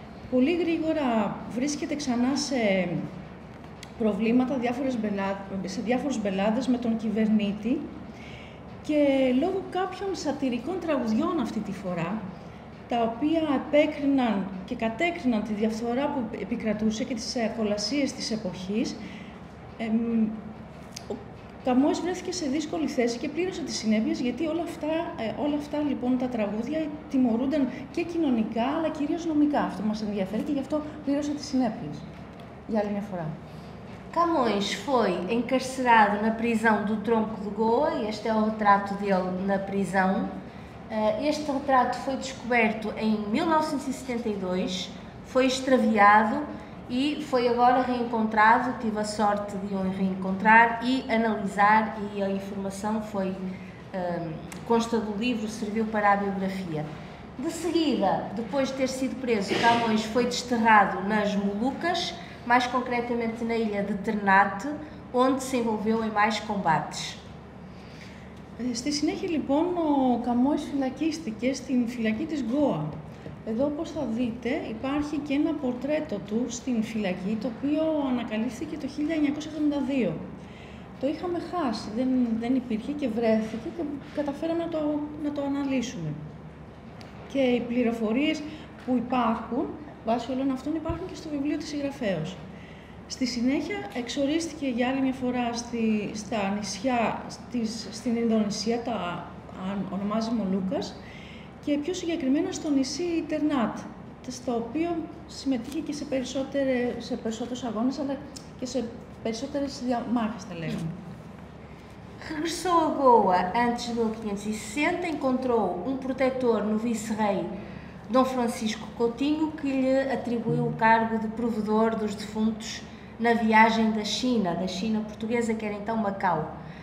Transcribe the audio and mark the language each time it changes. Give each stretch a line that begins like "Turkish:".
Greek: Πολύ γρήγορα βρίσκεται ξανά σε προβλήματα, σε διάφορους μπελάδες με τον κυβερνήτη και λόγω κάποιων σατυρικών τραγουδιών αυτή τη φορά, τα οποία επέκριναν και κατέκριναν τη διαφθορά που επικρατούσε και τις κολασίες της εποχής, ο Καμόης βρέθηκε σε δύσκολη θέση και πλήρωσε τις συνέπειες, γιατί όλα αυτά λοιπόν τα τραγούδια τιμωρούνταν και κοινωνικά, αλλά κυρίως νομικά. Αυτό μας ενδιαφέρει και γι' αυτό πλήρωσε τις συνέπειες. Για άλλη μια φορά.
Portuguese: Camões foi encarcerado na prisão do Tronco de Goa, e este é o retrato dele na prisão. Este retrato foi descoberto em 1972 foi extraviado e foi agora reencontrado. Tive a sorte de o reencontrar e analisar, e a informação foi, consta do livro, serviu para a biografia. De seguida, depois de ter sido preso, Camões foi desterrado nas Molucas, mais concretamente na ilha de Ternate, onde se envolveu em mais combates.
Greek: Στη συνέχεια λοιπόν ο Καμόης φυλακίστηκε στην φυλακή της Γκόα. Εδώ όπως θα δείτε υπάρχει και ένα πορτρέτο του στην φυλακή, το οποίο ανακαλύφθηκε το 1972. Το είχαμε χάσει, δεν υπήρχε και βρέθηκε και καταφέραμε να το αναλύσουμε. Και οι πληροφορίες που υπάρχουν, βάσει όλων αυτών, υπάρχουν και στο βιβλίο της συγγραφέως. Στη συνέχεια εξορίστηκε για άλλη μια φορά στα νησιά στην Ινδονησία, τα ονομάζει Μολούκας, και πιο συγκεκριμένα στο νησί Τερνάτ, στο οποίο συμμετείχε και σε περισσότερους αγώνες, αλλά και σε περισσότερες διαμάχες, θα λέγαμε.
Portuguese: Regressou a Goa antes de 1560, encontrou um protetor no vice-rei Dom Francisco Coutinho, que lhe atribuiu o cargo de provedor dos defuntos na viagem da China portuguesa, que era então Macau.